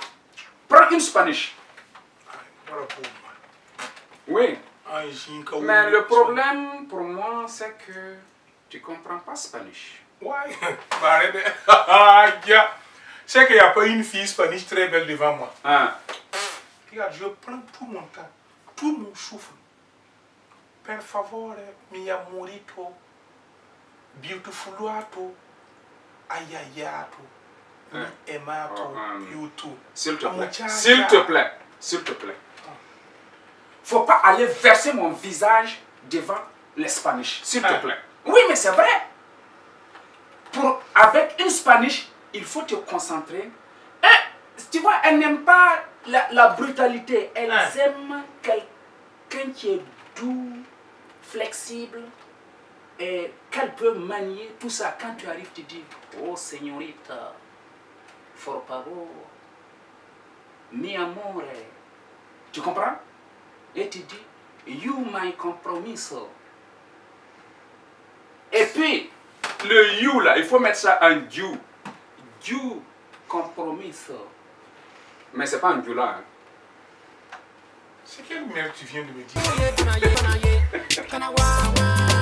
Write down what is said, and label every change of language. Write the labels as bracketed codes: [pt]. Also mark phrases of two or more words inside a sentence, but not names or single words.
[fr] Prends une Spanish. Oui. Mais le problème pour moi, c'est que tu ne comprends pas Spanish. C'est qu'il n'y a pas une fille hispanique très belle devant moi. Ah. Regarde, je prends tout mon temps, tout mon souffle. [it] Per favore, [es] mi amorito, beautifulato, ayayato, mi emato, beautiful. [fr] S'il te plaît. S'il te plaît. S'il te plaît. Faut pas aller verser mon visage devant les Spanish. S'il te plaît. Oui, mais c'est vrai. Avec une Spanish, il faut te concentrer. Et, tu vois, elle n'aime pas la brutalité. Elle aime quelqu'un qui est doux, flexible, et qu'elle peut manier tout ça. Quand tu arrives, tu dis, oh señorita, [es] por favor, mi amore. [fr] Tu comprends? Et tu dis, [en] you my compromiso. [fr] Et puis, le you là, il faut mettre ça en you. [en] You compromiso. [fr] Mais c'est pas un you là. Hein. C'est quelle merde tu viens de me dire?